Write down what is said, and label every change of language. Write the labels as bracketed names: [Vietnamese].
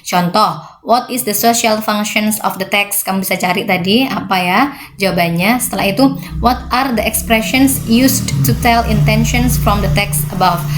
[Indonesian] Contoh, [English] what is the social functions of the text? [Indonesian] Kamu bisa cari tadi apa ya jawabannya. Setelah itu, [English] what are the expressions used to tell intentions from the text above?